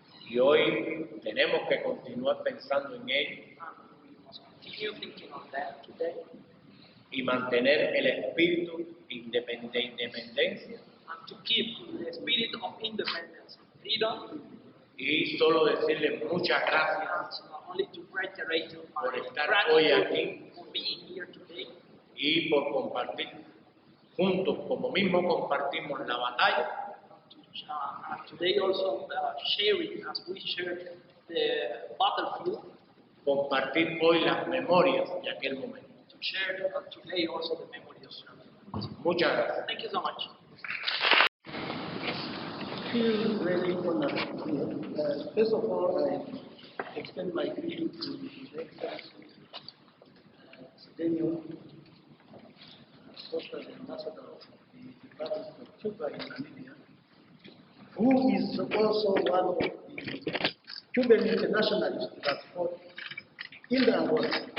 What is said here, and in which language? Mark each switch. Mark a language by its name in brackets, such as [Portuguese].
[Spanish] Y hoy tenemos que continuar pensando en ello [English] and we must continue thinking on that today, [Spanish] y mantener el espíritu de independencia [English] and to keep the spirit of independence, freedom, [Spanish] y solo decirles muchas gracias [English] and only to reiterate [Spanish] por [English] my [Spanish] estar hoy [English] gratitude [Spanish] aquí [English] for being here today, [Spanish] y por compartir juntos, como mismo compartimos la batalla, [English] and today also sharing as we shared the battlefield, [Spanish] compartir hoy las memorias de aquel momento. [English] to share today also the memory of Cunavale. [Spanish] Muchas gracias. [English] Thank you so much. Feel really honored here. First of all, I extend my greeting to His Excellency Sidenio Acosta, the ambassador of the Battle of Cuba in Namibia, who is also one of the Cuban internationalists that fought in the Angola.